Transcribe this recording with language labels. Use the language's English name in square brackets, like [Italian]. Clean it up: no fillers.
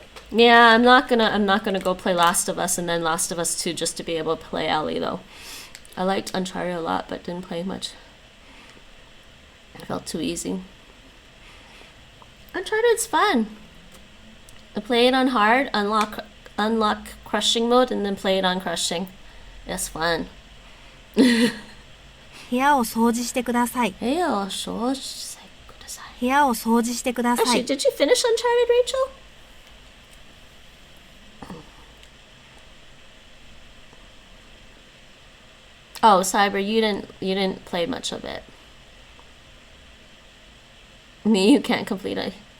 [English] Yeah, I'm not gonna go play Last of Us and then Last of Us 2 just to be able to play Ellie though. I liked Uncharted a lot, but didn't play much. It felt too easy. Uncharted's fun. I play it on hard, unlock crushing mode, and then play it on crushing. It's fun. [Japanese] 部屋を掃除してください。部屋を掃除してください。部屋を掃除してくださ [English] Actually, [Japanese] い。 [English] did you finish Uncharted, Rachel? Oh, Cyber, you didn't play much of it. Me, you can't complete it.